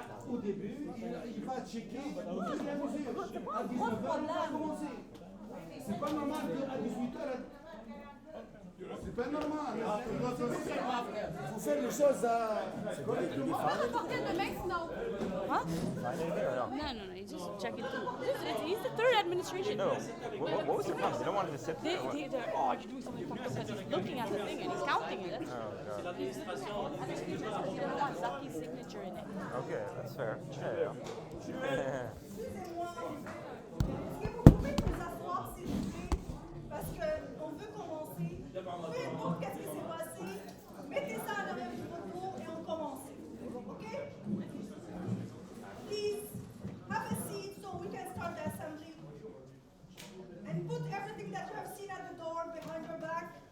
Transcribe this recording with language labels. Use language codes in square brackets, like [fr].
[fr] Au début, il va checker au fur et à mesure. À 19h, on va commencer. C'est pas normal qu'à 18h, c'est pas normal. Il faut faire les choses correctement. Huh? [en] Find anything or no? No, he's just checking through. He's the third administration. No. What was their problem? They don't want to just sit there. What? They're, you're doing something wrong because he's looking at the thing and he's counting it. Oh, God. He doesn't want Zaki's signature in it. Okay, that's fair. Yeah. [fr] Excusez-moi, est-ce que vous pouvez vous asseoir s'il vous plaît? Parce qu'on veut commencer. Peu importe qu'est-ce qui s'est passé, mettez ça à l'arrière du propos et on commence. OK? [en] Please, have a seat so we can start the assembly. And put everything that you have seen at the door behind your back.